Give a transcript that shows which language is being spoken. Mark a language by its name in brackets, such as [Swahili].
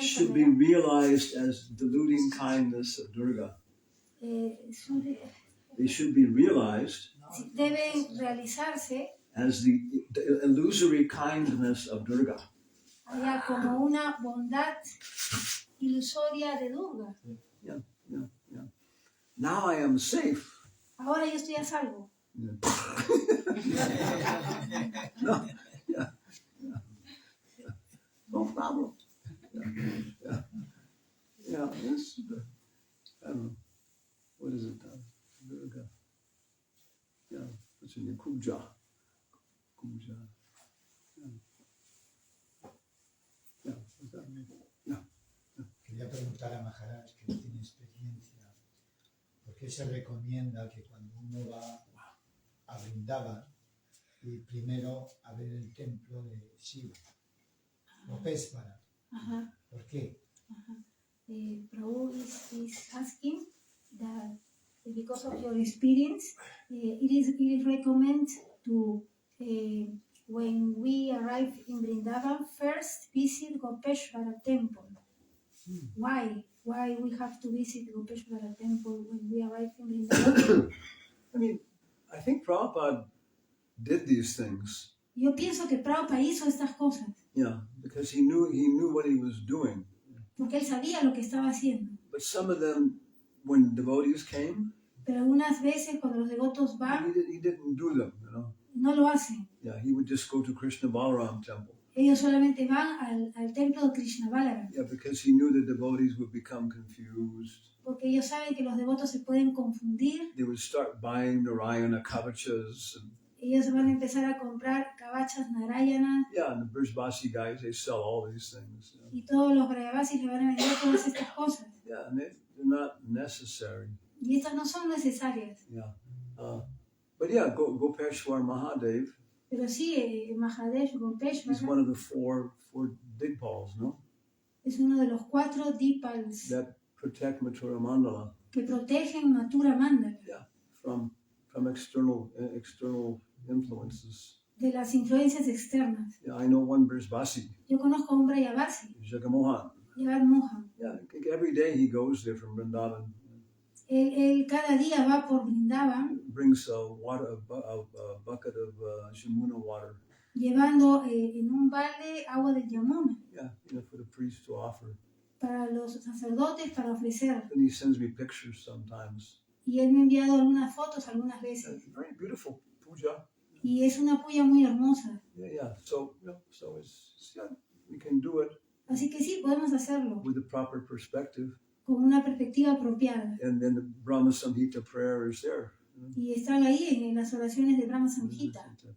[English] should be [Spanish] enfermedad. [English] realized as deluding kindness of Durga. They should be realized [Spanish] Deben realizarse [English] as the illusory kindness of Durga. [Spanish] allá como una bondad ilusoria de Durga. [English] Yeah. Now I am safe. [Spanish] Ahora yo estoy a salvo. [English] Yeah. No, yeah. No problem. Yeah, this, I don't know. What is it? Virga. Yeah, what's in your Kubja? Kubja. Yeah, what's that mean? Yeah. [Spanish] Quería preguntar a Maharaj, que él tiene experiencia, ¿por qué se recomienda que cuando uno va a Vrindavan y primero a ver el templo de Shiva, Gopeshvara? ¿Por qué? [English] Prabhu is asking that because of your experience, it is recommended to, when we arrive in Vrindavan, first visit Gopeshvara temple. Why? Why we have to visit Gopeshvara temple when we arrive in Vrindavan? I mean, I think Prabhupada did these things. [Spanish] Yo pienso que Prabhupada hizo estas cosas [English] Yeah, because he knew what he was doing. [Spanish] porque él sabía lo que estaba haciendo. [English] But some of them, when devotees came, [Spanish] Pero algunas veces cuando los devotos van, [English] he didn't do them, you know. [Spanish] no lo hacen. [English] Yeah, he would just go to Krishna Balaram temple. [Spanish] Ellos solamente van al templo de Krishna Balaram. [English] Yeah, because he knew the devotees would become confused. [Spanish] Porque ellos saben que los devotos se pueden confundir. [English] They would start buying Narayana kavachas. [Spanish] Ellos van a empezar a comprar kavachas Narayana. [English] Yeah, and the Brijbasi guys, they sell all these things. [Spanish] Y todos los Brajavasis le van a vender todas estas cosas. [English] Yeah, and they're not necessary. [Spanish] Y estas no son necesarias. [English] Yeah. But yeah, Gopeshwar Mahadev. [Spanish] Pero sí, Mahadev [English] He's Gopeshvara one of the four Digpals, no? [Spanish] es uno de los 4 Dipals [English] That protect Mathura Mandala. [Spanish] que protegen Mathura Mandala [English] Yeah, from external influences. [Spanish] de las influencias externas. [English] Yeah, I know one Brijbasi, [Spanish] Yo conozco a un Brajavasi, [English] Jagamohan. [Spanish] Yagar Mohan. [English] Yeah, I think every day he goes there from Vrindavan. [Spanish] Él cada día va por Vrindavan [English] Brings a bucket of Jamuna water. [Spanish] llevando en un balde agua del Yamuna [English] Yeah, for the priest to offer. [Spanish] para los sacerdotes para ofrecer. [English] And he sends me pictures sometimes. [Spanish] Y él me ha enviado algunas fotos algunas veces. [English] It's very beautiful puja. [Spanish] Y es una puya muy hermosa. [English] Yeah. So yeah, we can do it [Spanish] Así que sí, podemos hacerlo [English] with the proper perspective. [Spanish] con una perspectiva apropiada. [English] And then the Brahma Samhita prayer is there. [Spanish] Y están ahí en las oraciones de Brahma Samhita.